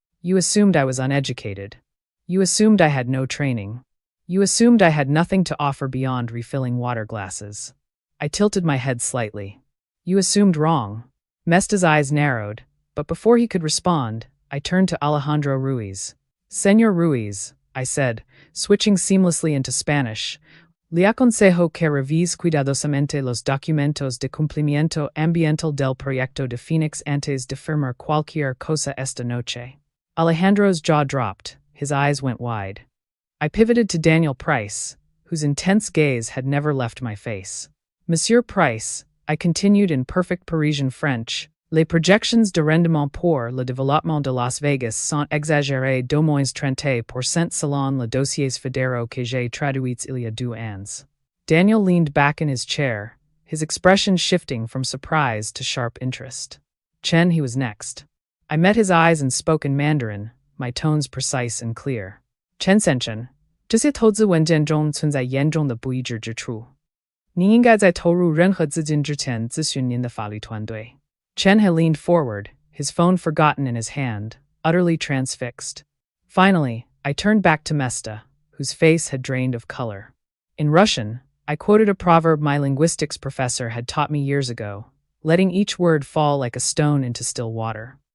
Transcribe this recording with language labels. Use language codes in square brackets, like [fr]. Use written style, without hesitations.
[en] You assumed I was uneducated. You assumed I had no training. You assumed I had nothing to offer beyond refilling water glasses. I tilted my head slightly. You assumed wrong. Mesta's eyes narrowed, but before he could respond, I turned to Alejandro Ruiz. [es] Señor Ruiz, [en] I said, switching seamlessly into Spanish, [es] le aconsejo que revise cuidadosamente los documentos de cumplimiento ambiental del proyecto de Phoenix antes de firmar cualquier cosa esta noche. [en] Alejandro's jaw dropped, his eyes went wide. I pivoted to Daniel Price, whose intense gaze had never left my face. [fr] Monsieur Price, [en] I continued in perfect Parisian French, [fr] les projections de rendement pour le développement de Las Vegas sont exagérées d'au moins 30% selon le dossiers fédéraux que j'ai traduits il y a 2 ans. [en] Daniel leaned back in his chair, his expression shifting from surprise to sharp interest. Chen, he was next. I met his eyes and spoke in Mandarin, my tones precise and clear. [zh] Chen Senchen, 这些投资文件中存在严重的不一致之处。您应该在投入任何资金之前咨询您的法律团队。 [en] Chen had leaned forward, his phone forgotten in his hand, utterly transfixed. Finally, I turned back to Mesta, whose face had drained of color. In Russian, I quoted a proverb my linguistics professor had taught me years ago, letting each word fall like a stone into still water.